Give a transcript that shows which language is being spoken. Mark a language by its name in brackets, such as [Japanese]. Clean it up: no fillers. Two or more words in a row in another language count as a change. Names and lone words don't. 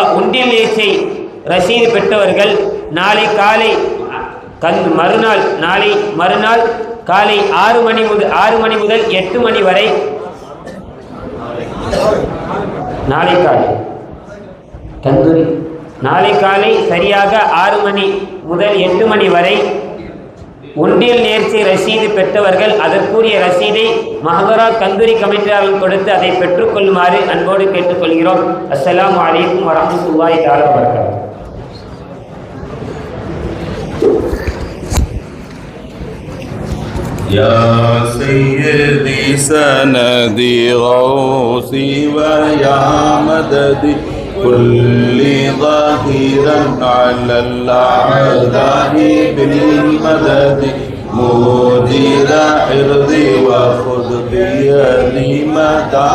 [Tamil] உண்டியல் நேர்ச்சை ரசீது பெற்றவர்கள் நாளை காலை மறுநாள் காலை 6 மணி முதல் 8 மணி வரை நாளை காலை சரியாக 6 மணி முதல் 8 மணி வரை உண்டியல் நேர்ச்சை ரசீது பெற்றவர்கள் அதற்குரிய ரசீதை மஹதரா கந்தூரி கமிட்டியாளர்கள் கொடுத்து அதை பெற்றுக்கொள்ளுமாறு அன்போடு கேட்டுக்கொள்கிறோம். [Arabic] السلام عليكم ورحمة الله تعالى وبركاته. يا سيدي سندي غوثي ويا مددي كل ظهيرا على الأعداء بالمدد مدير حرزي وخذ بيدي متى